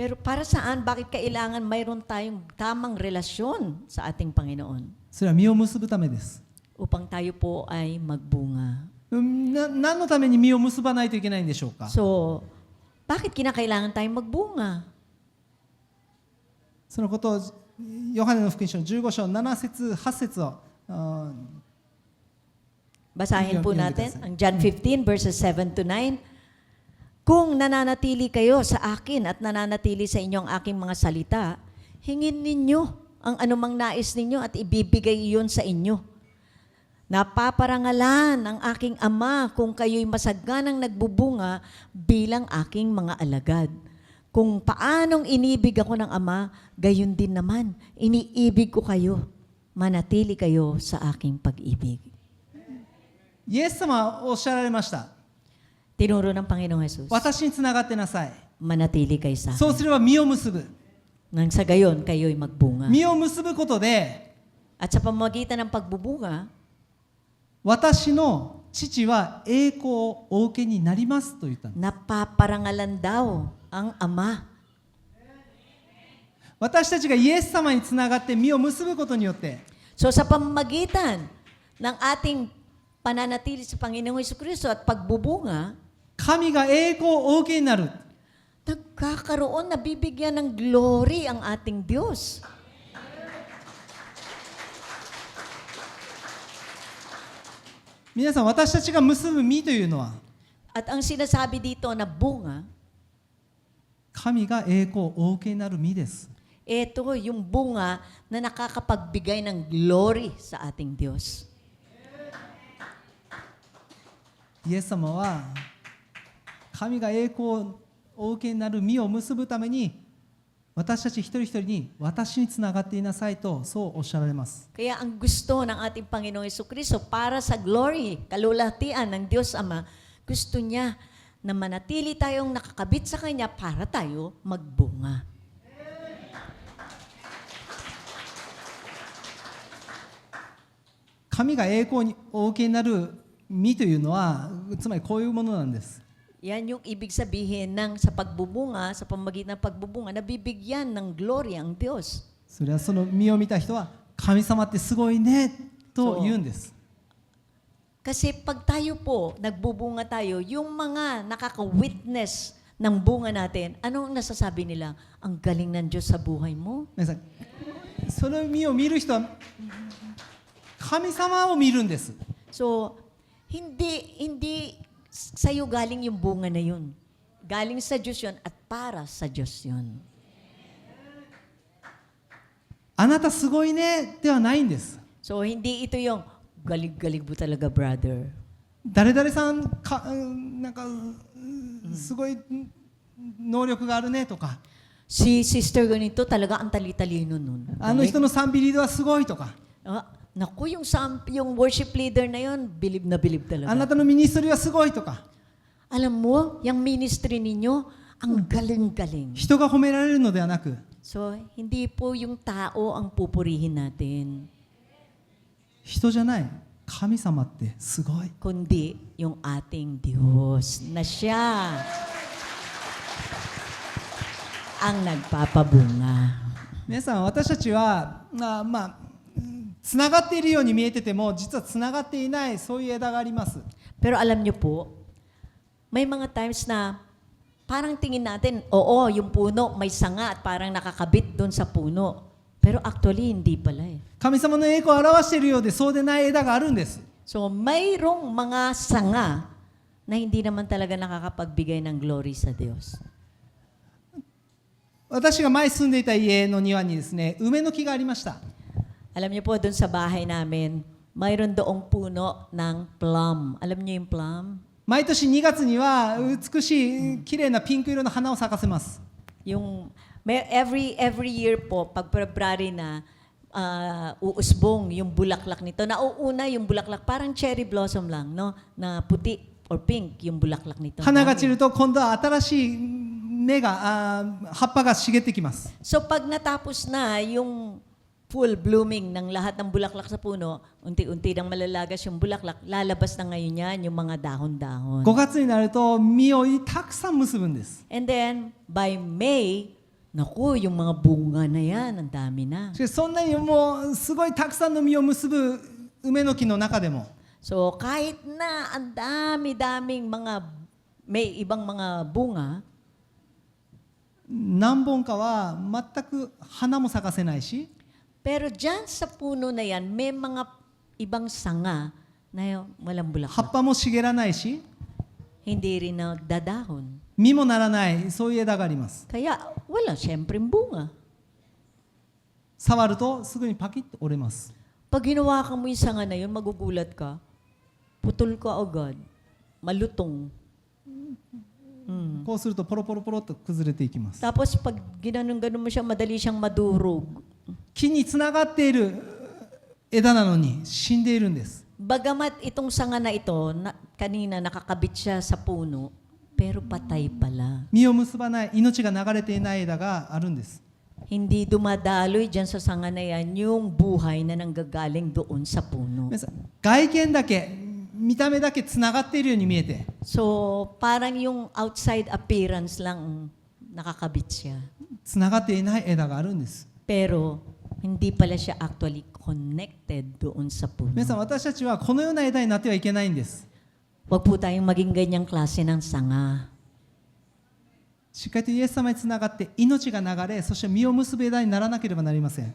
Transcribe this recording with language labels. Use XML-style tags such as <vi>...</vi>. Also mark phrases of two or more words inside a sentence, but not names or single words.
<tl>Pero para saan? Bakit kailangan mayroon tayong tamang relasyon sa ating Panginoon?</tl> <ja>それは実を結ぶためです。</ja> <tl>Upang tayo po ay magbunga.</tl> <ja>何のために実を結ばないといけないんでしょうか。</ja> <tl>So, bakit kinakailangan tayong magbunga?</tl> <ja>そのことをヨハネの福音書の15章7節8節を</ja> <tl>Basahin po Yun, natin yun, ang John 15 verses 7 to 9. Kung nananatili kayo sa akin at nananatili sa inyo ang aking mga salita, hingin ninyo ang anumang nais ninyo at ibibigay iyon sa inyo. Napaparangalan ang aking Ama kung kayo'y masaganang nagbubunga bilang aking mga alagad. Kung paanong inibig ako ng Ama, gayon din naman, iniibig ko kayo. Manatili kayo sa aking pag-ibig.</tl> <ja>イエス様はおっしゃられました。</ja> <tl>Tinuro ng Panginoong Jesus,</tl> <ja>私につながってなさい。</ja> <tl>manatili kayo sa</tl> <ja>そう</ja> <tl>akin.</tl> <ja>すれば実を結ぶ。</ja> <tl>Nang sa gayon, kayo'y magbunga.</tl> <ja>実を結ぶことで</ja> <tl>At sa pamamagitan ng pagbubunga,</tl> <ja>私の父は栄光をお受けになりますと言ったんです。</ja> <tl>napaparangalan daw ang Ama.</tl> <ja>私たちがイエス様につながって実を結ぶことによって</ja> <tl>So sa pamamagitan ng ating pananatili sa Panginoong Jesucristo at pagbubunga,</tl> <ja>神が栄光をお受けになる。</ja> <tl>nagkakaroon, nabibigyan ng glory ang ating Diyos.</tl> <ja>皆さん、私たちが結ぶ実というのは</ja> <tl>At ang sinasabi dito na bunga,</tl> <ja>神が栄光をお受けになる実です。</ja> <tl>ito yung bunga na nakakapagbigay ng glory sa ating Diyos.</tl> <ja>イエス様は神が栄光をお受けになる実を結ぶために私たち一人一人に私につながっていなさいとそうおっしゃられます。</ja> <tl>Kaya ang gusto ng ating Panginoong Jesucristo para sa glory, kalulatian ng Diyos Ama, gusto niya na manatili tayong nakakabit sa Kanya para tayo magbunga.</tl> <ja>神が栄光にお受けになる実というのはつまりこういうものなんです。</ja> <tl>Yan yung ibig sabihin ng sa pagbubunga, sa pamamagitan ng pagbubunga, nabibigyan ng glory ang Diyos.</tl> <ja>それはその実を見た人は神様ってすごいねと言うんです。</ja> <tl>Kasi pag tayo po, nagbubunga tayo, yung mga nakaka-witness ng bunga natin, ano ang nasasabi nila? Ang galing ng Diyos sa buhay mo.</tl> <ja>皆さん、その実を見る人は神様を見るんです。</ja> <tl>So, hindi sa'yo galing yung bunga na yun. Galing sa Diyos yun at para sa Diyos yun.</tl> <ja>あなたすごいねではないんです。</ja> <tl>So, hindi ito yung galig-galig mo talaga, brother.</tl> <ja>誰々さんかなんかすごい能力があるねとか、</ja> <tl>Si sister ganito talaga ang tali-talino nun.</tl> <ja>あの人の賛美リードはすごいとか、</ja> <tl>Naku, yung</tl> <en>worship leader</en> <tl>na yun, bilib na bilib</tl> <ja>あ</ja> <tl>talaga.</tl> <ja>なたのミニストリーはすごいとか、</ja> <tl>Alam mo, yung ministry ninyo, ang galing-galing.</tl> <ja>人が褒められるのではなく、</ja> <tl>So, hindi po yung tao ang pupurihin natin,</tl> <ja>人じゃない神様ってすごい。</ja> <tl>kundi yung ating Diyos na siya ang nagpapabunga.</tl> <ja>皆さん、私たちはつながっているように見えてても実はつながっていないそういう枝があります。</ja> <tl>Pero alam niyo po, may mga times na parang tingin natin, oo, yung puno may sanga at parang nakakabit doon sa puno. Pero actually, hindi pala eh.</tl> <ja>神様の栄光を表しているようでそうでない枝があるんです。</ja> <tl>So, mayroong mga sanga na hindi naman talaga nakakapagbigay ng glory sa Diyos.</tl> <ja>私が前住んでいた家の庭にですね、梅の木がありました。</ja> <tl>Alam niyo po, doon sa bahay namin, mayroon doong puno ng plum. Alam niyo yung plum?</tl> <ja>毎年2月には美しい綺麗なピンク色の花を咲かせます。</ja> <tl>Yung, every year po, pag February na, uusbong yung bulaklak nito. Nauuna yung bulaklak, parang</tl> <en>cherry blossom</en> <tl>lang, no? Na puti or pink yung bulaklak nito.</tl> <ja>花が散ると今度は新しい芽が葉っぱが茂ってきます。</ja> <tl>So pag natapos na yung</tl> <en>full blooming</en> <tl>ng lahat ng bulaklak sa puno, unti-unti nang malalagas yung bulaklak, lalabas na ngayon yan yung mga dahon-dahon.</tl> <ja>5月になると実をたくさん結ぶんです。</ja> <en>And then, by May,</en> <tl>Naku, yung mga bunga na yan, ang dami na.</tl> <ja>しかしそんなにもうすごいたくさんの実を結ぶ梅の木の中でも</ja> <tl>So, kahit na ang dami-daming may ibang mga bunga,</tl> <ja>何本かは全く花も咲かせないし</ja> <tl>pero dyan sa puno na yan, may mga ibang sanga na walang</tl> <ja>葉</ja> <tl>bulaklak.</tl> <ja>っぱも茂らないし</ja> <tl>Hindi rin nagdadahon.</tl> <ja>実もならないそういう枝があります</ja> <tl>Kaya wala, syempre bunga.</tl> <ja>触るとすぐにパキッと折れます</ja> <tl>Pag hinawakan mo yung sanga na yun, magugulat ka. Putol ka agad. Malutong.</tl> <ja>こうするとポロポロポロっと崩れていきます</ja> <tl>Tapos pag ginanong-ganon mo siya, madali siyang madurog.</tl> <ja>木につながっている枝なのに死んでいるんです</ja> <tl>Bagamat itong sanga na ito, kanina nakakabit siya sa puno, pero patay pala.</tl> <ja>実を結ばない命が流れていない枝があるんです</ja> <tl>Hindi dumadaloy dyan sa sanga na yan yung buhay na nanggagaling doon sa puno.</tl> <ja>皆さん外見だけ見た目だけつながっているように見えて</ja> <tl>So, parang yung</tl> <en>outside appearance</en> <tl>lang nakakabit siya.</tl> <ja>つながっていない枝があるんです</ja> <tl>Pero, hindi pala siya</tl> <en>actually connected</en> <tl>doon sa puno.</tl> <ja>皆さん私たちはこのような枝になってはいけないんです</ja> <tl>Huwag po tayong maging ganyang klase ng sanga.</tl> <ja>しっかりとイエス様につながって命が流れそして実を結ぶ枝にならなければなりません</ja>